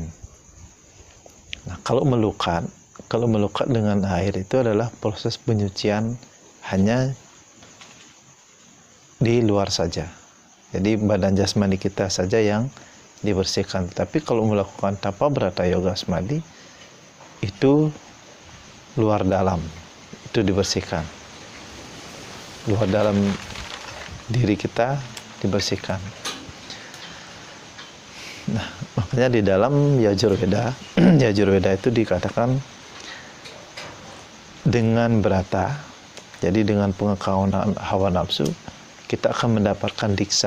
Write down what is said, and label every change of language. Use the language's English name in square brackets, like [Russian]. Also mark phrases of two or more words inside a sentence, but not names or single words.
[Indonesian] Nah, kalau melukat dengan air itu adalah proses penyucian hanya di luar saja. Jadi badan jasmani kita saja yang dibersihkan. Tapi kalau melakukan tapa, brata, yoga, samadhi itu luar dalam, itu dibersihkan. Luar dalam diri kita dibersihkan. Nah, makanya di dalam Yajurveda itu dikatakan dengan brata, jadi dengan pengekangan hawa nafsu, kita akan mendapatkan diksa.